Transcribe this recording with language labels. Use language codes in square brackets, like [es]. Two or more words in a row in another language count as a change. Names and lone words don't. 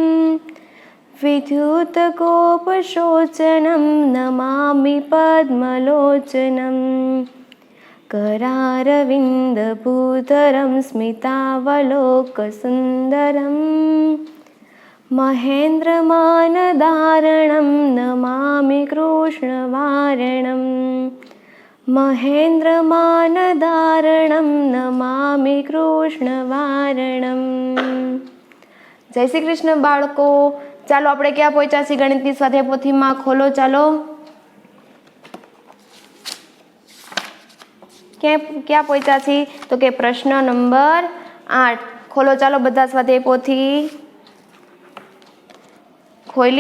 [sa] विद्युतकोपशोचनं नमामि पद्मलोचनं करारविन्दभूधरं स्मितावलोकसुन्दरं महेन्द्रमानधारणं नमामि कृष्णवारणम् महेन्द्रमानधारणं नमामि कृष्णवारणम्। [gu] જય શ્રી કૃષ્ણ બાળકો। ચાલો આપણે ક્યાં પહોંચ્યા છીએ ગણિતની સ્વાધ્યાય પોથીમાં? ખોલો ચાલો। ક્યાં પહોંચ્યા છીએ? તો કે પ્રશ્ન નંબર 8। ખોલો ચાલો બધા સ્વાધ્યાય પોથી ખોલી।